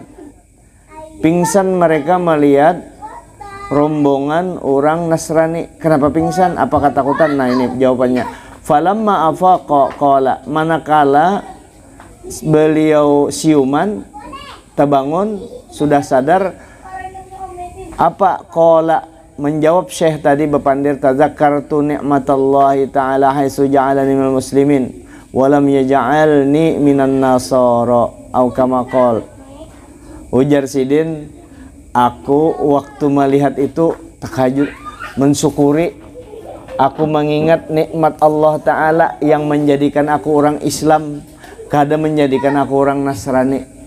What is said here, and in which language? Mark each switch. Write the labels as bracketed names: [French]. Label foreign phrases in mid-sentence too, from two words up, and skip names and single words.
[Indonesian] Mereka melihat rombongan orang Nasrani. Kenapa pingsan? Apa ketakutan? Nah ini jawabannya. [Arabic] فلما أفاق قال, [Indonesian] manakala beliau siuman, terbangun, sudah sadar, apa qala, [Banjar] menjawab syekh tadi bepandir, [Arabic] تذكرت نعمة الله تعالى حيث جعلني من المسلمين ولم يجعلني من النصارى أو كما قال. [Banjar] Ujar Sidin, aku waktu melihat itu takajud, mensyukuri, aku mengingat nikmat Allah Ta'ala yang menjadikan aku orang Islam, kada menjadikan aku orang Nasrani.